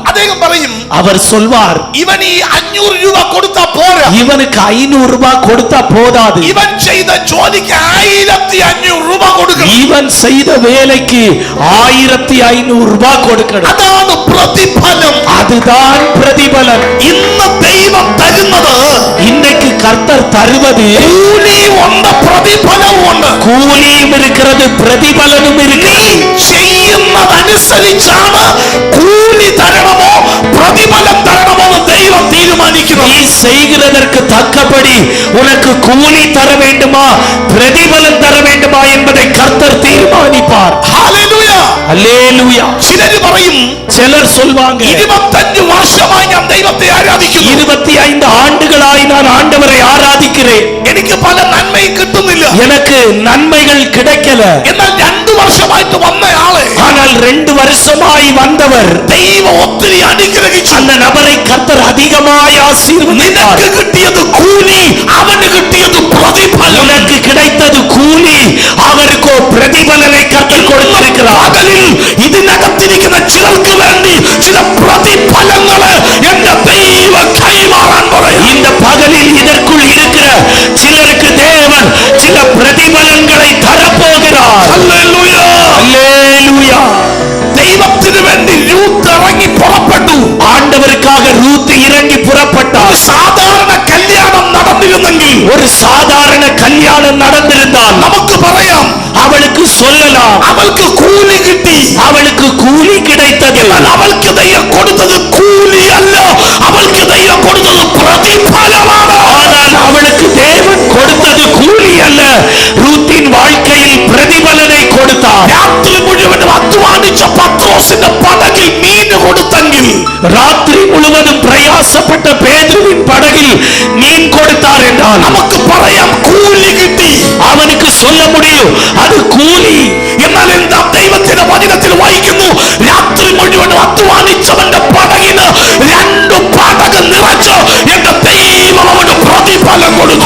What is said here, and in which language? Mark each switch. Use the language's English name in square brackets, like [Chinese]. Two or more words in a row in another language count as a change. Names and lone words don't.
[Malayalam] അദ്ദേഹം പറയും, [Tamil] அவர் சொல்வார், [Malayalam] ഇവൻ ഈ 500 രൂപ കൊടുത്താ പോരാ, [Tamil] இவனுக்கு 500 ரூபாய் கொடுத்தா போதாது, [Malayalam] ഇവൻ ചെയ്ത ജോലിക്ക് 1500 രൂപ കൊടുക്കണം, [Tamil] இவன் செய்த வேலைக்கு 1500 ரூபாய் கொடுக்கணும். [Malayalam] അതാണ് പ്രതിഫലം. [Tamil] அதுதான் பிரதிபலன். [Malayalam] ഇന്ന് ദൈവം തരുന്നത്, [Tamil] இன்னைக்கு கர்த்தர் தருவது [Malayalam] കൂലിയും ഉണ്ട്, പ്രതിഫലവും ഉണ്ട്. [Tamil] கூலியும் இருக்கிறது, பிரதிபலனும் இருக்கிறது. [Malayalam] ചെയ്യുന്നതനുസരിച്ചാണ് കൂലി തരണമോ പ്രതിഫലം തരണമോ എന്ന് ദൈവം തീരുമാനിക്കുന്നു. [Tamil] நீ செய்கிறதற்கு தக்கபடி உனக்கு கூலி தர வேண்டுமா, பிரதிபலன் தர வேண்டுமா என்பதை கர்த்தர் தீர்மானிப்பார். [Malayalam] ഹല്ലേലൂയ. [Tamil] அல்லேலூயா. [Malayalam] ചിലര് പറയും, [Tamil] சிலர் சொல்வாங்க, [Malayalam] 25 വർഷമായി ഞാൻ ദൈവത്തെ ആരാധിക്കുന്നു, [Tamil] 25 ஆண்டுகளாய் நான் ஆண்டவரை ஆராதிக்கிறேன், [Malayalam] എനിക്ക് പല നന്മയും കിട്ടുന്നില്ല, [Tamil] எனக்கு நன்மைகள் கிடைக்கல. [Malayalam] എന്നാൽ 2 വർഷമായിട്ട് വന്നയാളെ, [Tamil] ஆனால் 2 வருஷமாய் வந்தவர் [Malayalam] ദൈവം ഒത്തിരി അനുഗ്രഹിച്ചു. [Tamil] அந்த நபரை கர்த்தர் அதிகமாய் ஆசீர்வதித்தார். [Malayalam] നിനക്ക് കിട്ടിയത് കൂലി, അവന് കിട്ടിയത് പ്രതിഫലം. [Tamil] உனக்கு கிடைத்தது கூலி, அவருக்கோ பிரதிபலனை கர்த்தர் கொடுத்திருக்கிறார். [Malayalam] പകലിൽ ഇതിനകത്തിരിക്കുന്ന ചിലർക്ക് വേണ്ടി ചില പ്രതിഫലങ്ങള് എന്റെ ദൈവം കൈമാറാൻ പറയും. [Tamil] இந்த பகலில் இதற்குள் இருக்கிற சிலருக்கு தேவன் சில பிரதிபலன்களை தரப்போகிறார். [Malayalam] ഹല്ലേലൂയ. [Tamil] அல்லேலூயா. [Malayalam] ദൈവത്തിന് വേണ്ടി രൂത്ത് ഇറങ്ങി പുറപ്പെട്ടു. [Tamil] ஆண்டவருக்காக ரூத் இறங்கி புறப்பட்டார். [Malayalam] സാധാരണ കല്യാണം നടന്നിരുന്നെങ്കിൽ, [Tamil] ஒரு சாதாரண கல்யாணம் நடந்திருந்தால் [Malayalam] നമുക്ക് പറയാം, [Tamil] அவளுக்கு சொல்லலாம், [Malayalam] അവൾക്ക് കൂലി കിട്ടി, [Tamil] அவளுக்கு கூலி கிடைத்தது. [Malayalam] എന്നാൽ അവൾക്ക് ദൈവം കൊടുത്തത് കൂലിയല്ല, അവൾക്ക് ദൈവം കൊടുത്തത് പ്രതിഫലമാണ്. [Tamil] ஆனால் அவளுக்கு தேவன் கொடுத்தது கூலி அல்ல, ரூத்தின் வாழ்க்கையில் பிரதிபலனை கொடுத்தார். [Malayalam] രാത്രി മുഴുവനും അധ്വാനിച്ച പത്രോസിന്റെ പടകിൽ മീൻ കൊടുത്തെങ്കിൽ, [Tamil] ராத்திரி முழுவதும் பிரயாசப்பட்ட பேதுருவின் படகில் மீன் கொடுத்தார் என்றால் [Malayalam] നമുക്ക് പറയാം കൂലി കിട്ടി. [Tamil] அவனுக்கு சொல்ல முடியும் அது கூலி. [Malayalam] എന്നാൽ എന്താ ദൈവത്തിന്റെ വചനത്തിൽ വായിക്കുന്നു, രാത്രി മുഴുവനും അധ്വാനിച്ചവന്റെ പടകിന് 2 പടക് നിറച്ച് എന്റെ ദൈവം അവന് പ്രതിഫലം കൊടുത്തു.